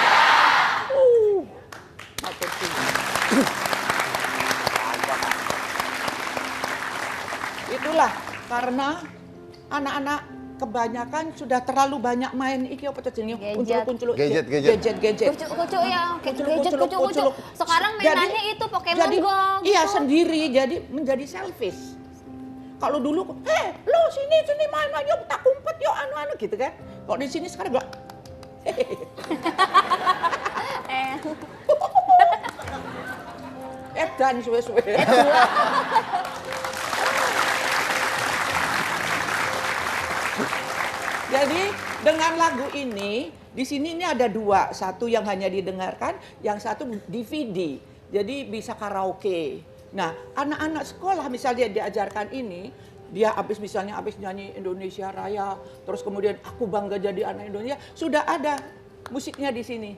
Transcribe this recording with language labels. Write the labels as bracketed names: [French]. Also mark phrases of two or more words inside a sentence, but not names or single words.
[Indonesian] Itulah karena anak-anak kebanyakan sudah terlalu banyak main [Javanese] iki apa jenenge kuncul-kuncul [Indonesian] Gadget. Kucuk ya, kucuk. Sekarang mainannya itu Pokemon Go. Iya sendiri, jadi menjadi selfish. Kalau dulu, lo sini main yuk [Javanese] tak kumpet [Indonesian] yuk anu gitu kan. Kalau di sini sekarang gak. [Javanese] Edan suwe-suwe. [Indonesian] Jadi dengan lagu ini, di sini ini ada dua, satu yang hanya didengarkan, yang satu DVD. Jadi bisa karaoke. Nah, anak-anak sekolah misalnya diajarkan ini, dia habis nyanyi Indonesia Raya, terus kemudian aku bangga jadi anak Indonesia, sudah ada musiknya di sini.